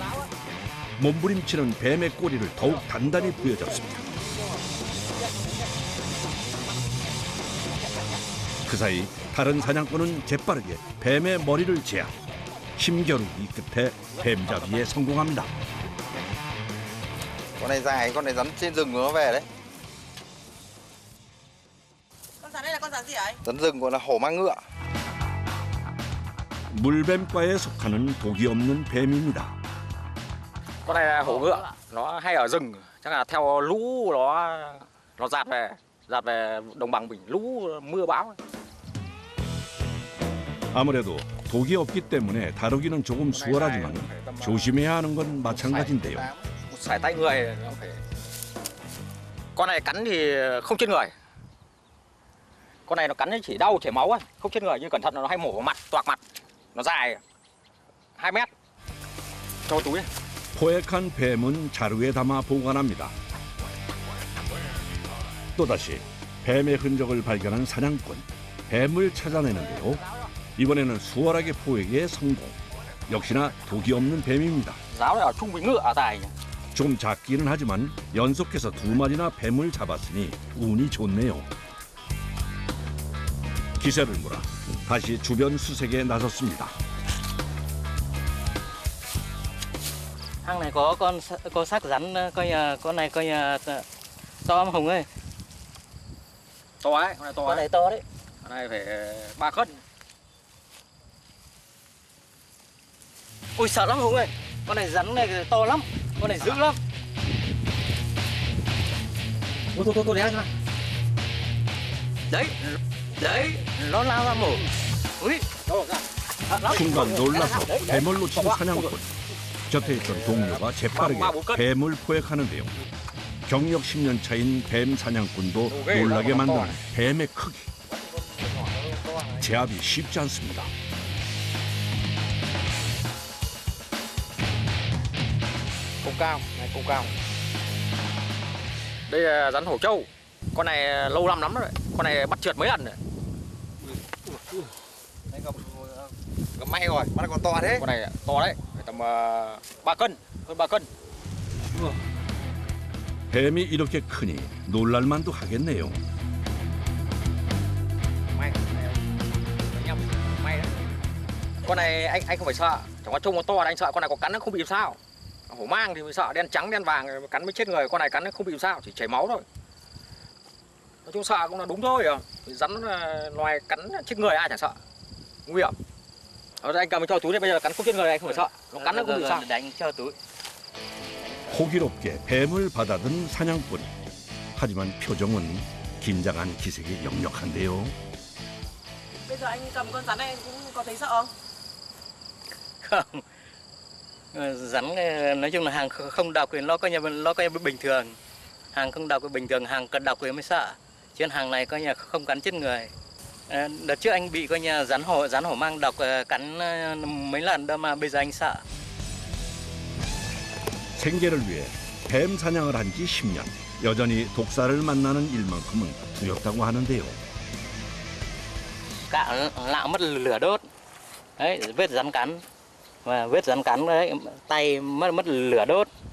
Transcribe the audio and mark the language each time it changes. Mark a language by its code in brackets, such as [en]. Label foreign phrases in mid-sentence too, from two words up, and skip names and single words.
[ko] 몸부림치는 뱀의 꼬리를 더욱 단단히 부여잡습니다. 그 사이 다른 사냥꾼은 재빠르게 뱀의 머리를 제압. 힘겨루기 끝에 뱀 잡기에 성공합니다. [vi] Con này dài, con này rắn trên rừng nó về đấy. Con rắn đây là con rắn gì ấy? Rắn rừng gọi là hổ mang ngựa. [ko] 물뱀과에 속하는 독이 없는 뱀입니다. [vi] Con này là hổ ngựa, nó hay ở rừng, chắc là theo lũ nó dạt về đồng bằng mình, lũ mưa bão. [ko] 아무래도 독이 없기 때문에 다루기는 조금 수월하지만 조심해야 하는 건 마찬가지인데요. [vi] Sải tay người nó phải. Con này cắn thì không chết người. Con này nó cắn thì chỉ đau chảy máu ấy, không chết người, nhưng cẩn thận nó hay mổ vào mặt, toạc mặt. Nó dài 2 mét. cho túi. [ko] 포획한 뱀은 자루에 담아 보관합니다. 또다시 뱀의 흔적을 발견한 사냥꾼, 뱀을 찾아내는데요. 이번에는 수월하게 포획에 성공. 역시나 독이 없는 뱀입니다. [vi] Giáo này ở chung với ngựa dài. [ko] 좀 작기는 하지만 연속해서 2마리나 뱀을 잡았으니 운이 좋네요. 기세를 몰아 다시 주변 수색에 나섰습니다. [vi] Hang này có xác rắn, con này to lắm Hùng ơi. To ấy, con này to. Con này to đấy. Con này phải 3 cân. Ôi sợ lắm Hùng ơi. Con này rắn này to lắm, con này dữ lắm. Thôi để ra. Đấy, nó lao ra mổ. Ui, [ko] 순간 놀라서 뱀을 놓친 사냥꾼. 곁에 있던 동료가 재빠르게 뱀을 포획하는데요. 경력 10년 차인 뱀 사냥꾼도 놀라게 만드는 뱀의 크기. 제압이 쉽지 않습니다. [vi] Công cao, này công cao. Đây là rắn hổ trâu. Con này lâu lắm rồi. Con này bắt trượt mấy lần rồi. Gặp may rồi, con này còn to thế. Con này to đấy, tầm 3 cân, hơn 3 cân. [ko] 뱀이 이렇게 크니 놀랄만도 하겠네요. [vi] May đấy. Con này anh không phải sợ, chẳng qua trông nó to là anh sợ. Con này có cắn nó không bị sao. Hổ mang thì mới sợ, đen trắng đen vàng cắn mới chết người. Con này cắn nó không bị sao, chỉ chảy máu thôi. Nói chung sợ cũng là đúng thôi. Rắn loài cắn chết người ai chẳng sợ, nguy hiểm. Anh cầm cho túi này, bây giờ cắn không chết người anh không phải sợ. Nó cắn nó không bị sao. đánh cho túi. [ko] 호기롭게 뱀을 받아든 사냥꾼. 하지만 표정은 긴장한 기색이 역력한데요. [vi] Bây giờ anh cầm con rắn này cũng có thấy sợ không? Không. Rắn nói chung là hàng không độc thì nó coi như bình thường. Hàng không độc thì bình thường, hàng cần độc thì mới sợ. Chứ hàng này coi như không cắn chết người. Đợt trước anh bị coi như rắn hổ mang độc cắn mấy lần đâu mà bây giờ anh sợ. [ko] 생계를 위해 뱀 사냥을 한 지 10년. 여전히 독사를 만나는 일만큼은 두렵다고 하는데요. [vi] Cạo lạo mất lửa đốt. Đấy, vết rắn cắn. Và vết rắn cắn đấy, tay mất lửa đốt.